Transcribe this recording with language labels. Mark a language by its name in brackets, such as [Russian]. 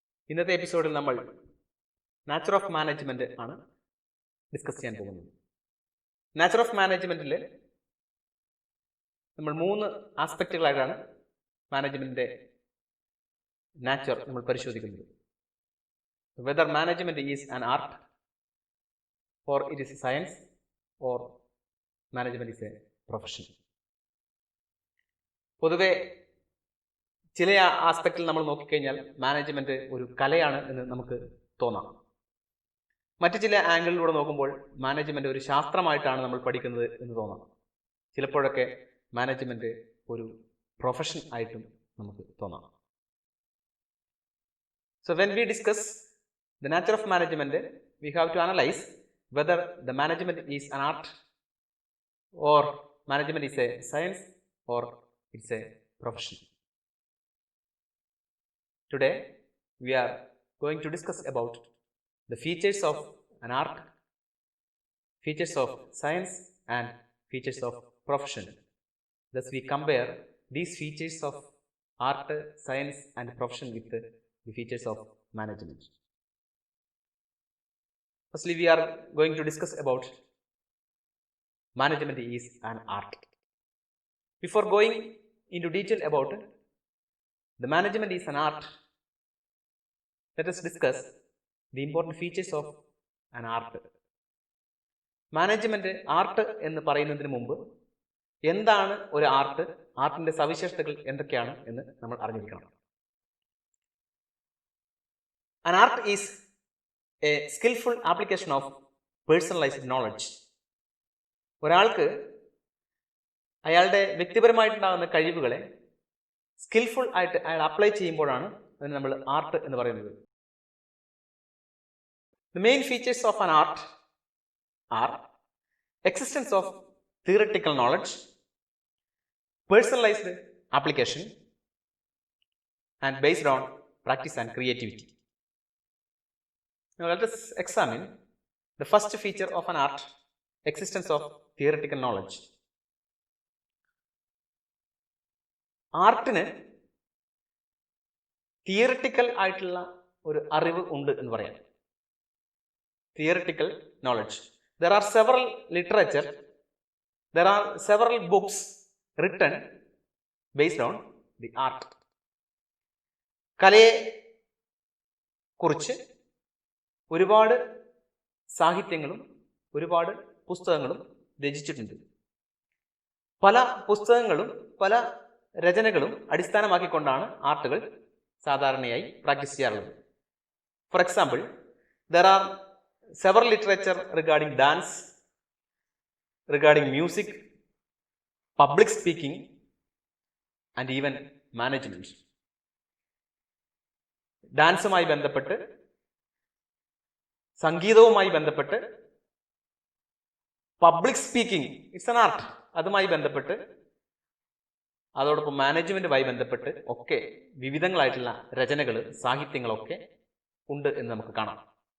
[Malayalam] ഇന്നത്തെ എപ്പിസോഡിൽ നമ്മൾ നാച്ചർ ഓഫ് മാനേജ്മെന്റ് ആണ് ഡിസ്കസ് ചെയ്യാൻ പോകുന്നത്. നാച്ചർ ഓഫ് മാനേജ്മെന്റിൽ നമ്മൾ 3 ആസ്പെക്റ്റുകളായിട്ടാണ് മാനേജ്മെന്റിന്റെ നാച്ചർ നമ്മൾ പരിശോധിക്കുന്നത്. [English] Whether management is an art, or it is a science, or management is a profession. [Malayalam] പൊതുവെ ചില ആസ്പെക്റ്റിൽ നമ്മൾ നോക്കിക്കഴിഞ്ഞാൽ മാനേജ്മെന്റ് ഒരു കലയാണ് എന്ന് നമുക്ക് തോന്നാം. മറ്റു ചില ആംഗിളിലൂടെ നോക്കുമ്പോൾ മാനേജ്മെന്റ് ഒരു ശാസ്ത്രമായിട്ടാണ് നമ്മൾ പഠിക്കുന്നത് എന്ന് തോന്നാം. ചിലപ്പോഴൊക്കെ മാനേജ്മെന്റ് ഒരു പ്രൊഫഷൻ ആയിട്ടും നമുക്ക് തോന്നാം. [English] So when we discuss the nature of management, we have to analyze whether the management is an art, or management is a science, or it's a profession. Today we are going to discuss about the features of an art, features of science, and features of profession. Thus we compare these features of art, science, and profession with the features of management. Firstly, we are going to discuss about management is an art. Before going into detail about the management is an art, let us discuss the important features of an art. [Malayalam] Management art എന്ന് പറയുന്നതിന് മുമ്പ് എന്താണ് ഒരു art, ആർട്ടിന്റെ സവിശേഷതകൾ എന്തൊക്കെയാണ് എന്ന് നമ്മൾ അറിഞ്ഞിരിക്കണം. [English] An art is a skillful application of personalized knowledge. [Malayalam] ഒരാൾക്ക് അയാളുടെ വ്യക്തിപരമായിട്ടുണ്ടാകുന്ന കഴിവുകളെ സ്കിൽഫുൾ ആയിട്ട് അയാൾ അപ്ലൈ ചെയ്യുമ്പോഴാണ് അതിന് നമ്മൾ ആർട്ട് എന്ന് പറയുന്നത്. [English] The main features of an art are existence of theoretical knowledge, personalized application, and based on practice and creativity. Now let us examine the first feature of an art, existence of theoretical knowledge. [Malayalam] ആർട്ടിന് theoretical ആയിട്ടുള്ള ഒരു അറിവ് ഉണ്ട് എന്ന് പറയാം. [English] Theoretical knowledge. There are several literature, there are several books written based on the art. [Malayalam] കലയെ കുറിച്ച് ഒരുപാട് സാഹിത്യങ്ങളും ഒരുപാട് പുസ്തകങ്ങളും രചിച്ചിട്ടുണ്ട്. പല പുസ്തകങ്ങളും പല രചനകളും അടിസ്ഥാനമാക്കിക്കൊണ്ടാണ് ആർട്ടുകൾ സാധാരണയായി പ്രാക്ടീസ് ചെയ്യാറുള്ളത്. [English] For example, there are several literature regarding dance, regarding music, public speaking, and even management. [Malayalam] ഡാൻസുമായി ബന്ധപ്പെട്ട്, സംഗീതവുമായി ബന്ധപ്പെട്ട്, [English] public speaking it's an art, [Malayalam] അതുമായി ബന്ധപ്പെട്ട്, അതോടൊപ്പം മാനേജ്മെന്റുമായി ബന്ധപ്പെട്ട് ഒക്കെ വിവിധങ്ങളായിട്ടുള്ള രചനകൾ, സാഹിത്യങ്ങളൊക്കെ ഉണ്ട് എന്ന് നമുക്ക് കാണാം.